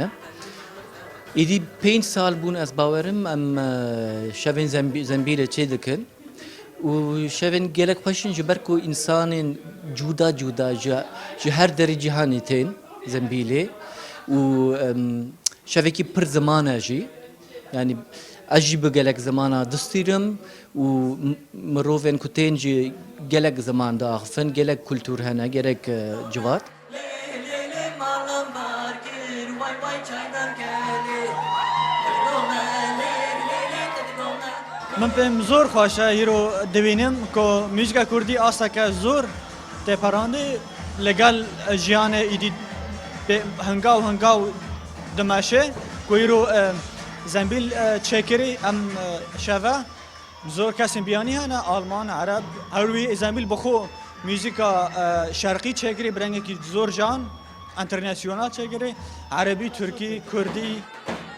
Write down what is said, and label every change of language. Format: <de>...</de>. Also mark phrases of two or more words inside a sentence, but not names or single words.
<ku>Êdî 5 sal bûn ez bawerim em şevên zembilê çê dikin û şevên gelek xweşin ji ber ku însanên cuda cuda ji her derê cîhanê tên zembilê û şevekî pir ziman e jî yani ez jî bi gelek zimana distîrim û mirovên ku tên jî gelek ziman diaxivin gelek kultûr hene gelek civat. من پێم زۆر خۆشە هیرۆ دەبینم کۆ موزیکا کوردی ئاستەکە زۆر تێپەڕاندی لەگەڵ ژیانە ئیدی هەنگاو هەنگاو دەماشێ کۆ هیرۆ زەمبیل چێکری ئەم شەڤە زۆر کەسین بیانی هەنە ئالمان عەرەب هەروی زەمبیل بەخۆ موزیکا شەرقی چێکری برەنگێکی زۆر جان ئەنتەرناسیۆنال چێکری عەرەبی تورکی کوردی</ku>